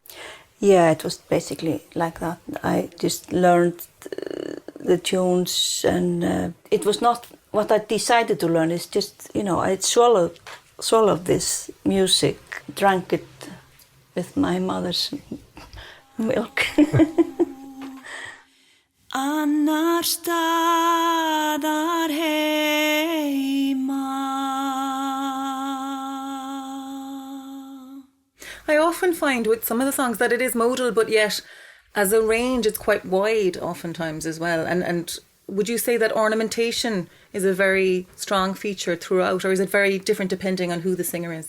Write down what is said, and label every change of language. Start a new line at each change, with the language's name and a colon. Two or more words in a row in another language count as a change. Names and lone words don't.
English: Yeah, it was basically like that. I just learned the tunes, and it was not what I decided to learn. It's just, I swallowed this music, drank it with my mother's milk.
Icelandic: Annar staðar heima.
English: I often find with some of the songs that it is modal, but yet as a range it's quite wide oftentimes as well. And would you say that ornamentation is a very strong feature throughout, or is it very different depending on who the singer is?